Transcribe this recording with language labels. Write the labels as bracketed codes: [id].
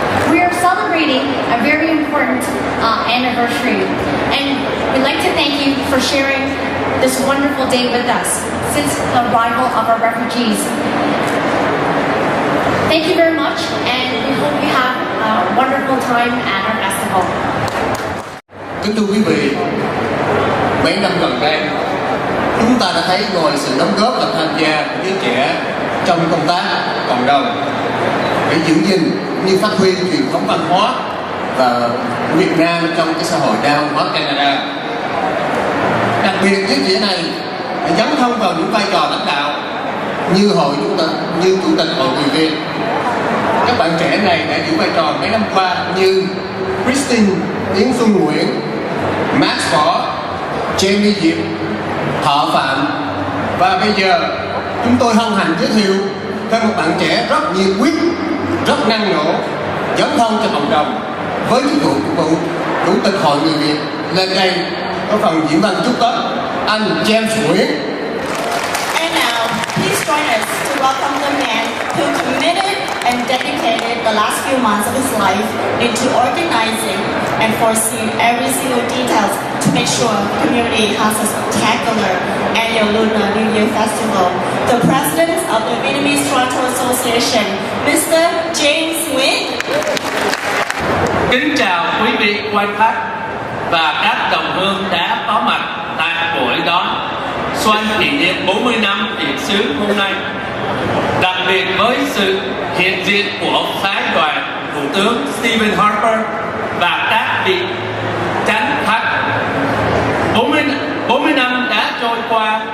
[en] We are celebrating a very important anniversary, and we'd like to thank you for sharing this wonderful day with us since the arrival of our refugees. Thank you very much, and we hope you have a wonderful time at our festival. [vi] Kính thưa quý vị, mấy năm gần đây, chúng ta đã thấy ngoài sự đóng góp và tham gia của giới trẻ trong công tác cộng đồng để giữ gìn như phát huy truyền thống văn hóa và Việt Nam trong cái xã hội đa văn hóa Canada. Đặc biệt giới trẻ này dấn thân vào những vai trò lãnh đạo như chủ tịch hội người Việt. Các bạn trẻ này đã giữ vai trò mấy năm qua như Christine Yến Xuân Nguyễn, Max Võ, Jamie Diệp, Thọ Phạm, và bây giờ chúng tôi hân hạnh giới thiệu thêm một bạn trẻ rất nhiệt huyết, rất năng nổ, dấn thân cho cộng đồng với chức vụ chủ tịch hội người Việt lên đây có phần diễn văn chúc Tết, anh James Nguyễn. [en] And now, please join us to welcome the man who committed and dedicated the last few months of his life into organizing and foreseeing every single details to make sure the community has a spectacular annual Lunar New Year festival. The president of the Vietnamese Toronto Association, Mr. James Nguyen. [vi] Kính chào quý vị quan khách và các đồng hương đã có mặt tại buổi đón xuân kỷ niệm 40 năm Việt xứ hôm nay. Đặc biệt với sự hiện diện của phái đoàn Thủ tướng Stephen Harper và các vị chánh khách. 40 năm đã trôi qua